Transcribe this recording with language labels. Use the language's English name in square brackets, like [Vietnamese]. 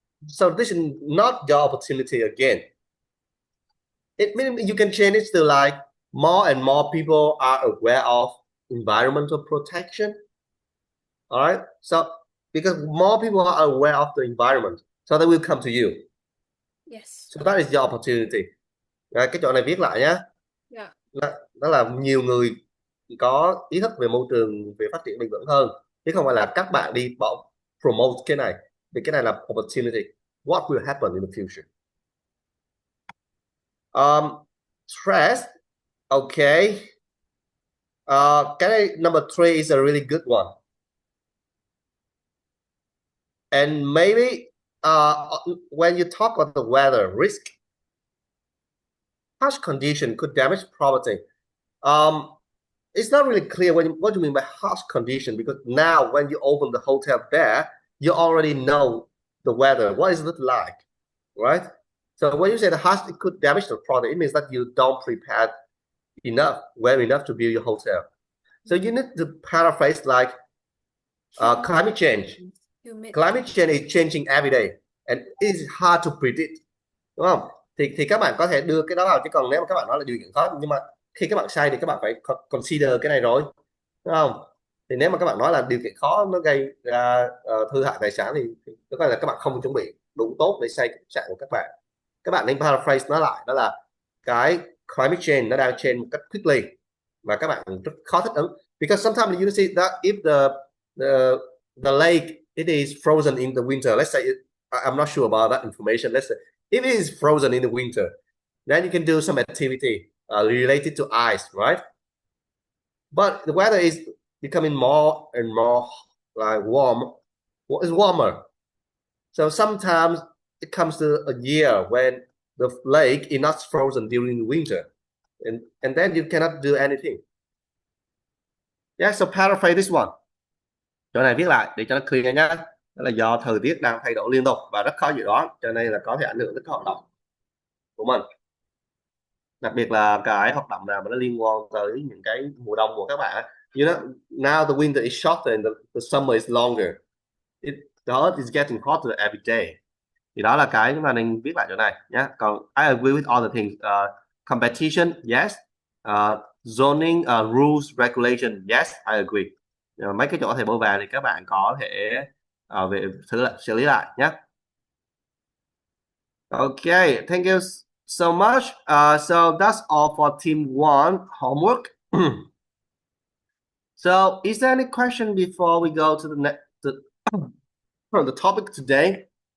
[English] So this is not your opportunity again. It means you can change it to like more and more people are aware of environmental protection. All right. So because more people are aware of the environment, so they will come to you. Yes. So that is your opportunity. [Vietnamese] Cái chỗ này viết lại nhá. [English] Yeah. [Vietnamese] Đó là nhiều người có ý thức về môi trường, về phát triển bền vững hơn, chứ không phải là các bạn đi bỏ promote cái này, vì cái này là opportunity. [English] what will happen in the future. Stress. Okay. Number 3 is a really good one. And maybe when you talk about the weather risk, harsh condition could damage property. It's not really clear what do you mean by harsh condition, because now when you open the hotel there, you already know the weather. What is it like, right? So when you say the harsh, it could damage the product, it means that you don't prepare well enough to build your hotel. So you need to paraphrase like climate change. Climate change is changing every day and it's hard to predict, [Vietnamese] đúng không? Thì các bạn có thể đưa cái đó vào, chứ còn nếu mà các bạn nói là điều kiện khó, nhưng mà khi các bạn sai thì các bạn phải consider cái này rồi, đúng không? Thì nếu mà các bạn nói là điều kiện khó nó gây ra hư hại tài sản thì có phải là các bạn không chuẩn bị đủ tốt để xây khách sạn của các bạn nên paraphrase nó lại, đó là cái climate change nó đang change một cách quickly và các bạn rất khó thích ứng, [English] because sometimes you see that if the lake it is frozen in the winter, let's say I'm not sure about that information, let's say if it is frozen in the winter, then you can do some activity related to ice, right? But the weather is becoming more and more like warmer. So sometimes it comes to a year when the lake is not frozen during the winter, and then you cannot do anything. Yeah, so paraphrase this one. [Vietnamese] Chỗ này viết lại để cho nó clear nhá. Đó là do thời tiết đang thay đổi liên tục và rất khó dự đoán, cho nên là có thể ảnh hưởng đến các hoạt động của mình. Đặc biệt là cái hoạt động nào mà nó liên quan tới những cái mùa đông của các bạn. [English] You know, now the winter is shorter and the summer is longer. The earth is getting hotter every day. [Vietnamese] Thì đó là cái chúng ta nên viết lại chỗ này nhé. Còn [English] I agree with all the things. Competition, yes. Zoning, rules, regulation, yes, I agree. [Vietnamese] Mấy cái chỗ thầy bôi vàng thì các bạn có thể về xử lý lại nhé. [English] Okay, thank you so much. So that's all for team 1 homework. So is there any question before we go to the next the topic today?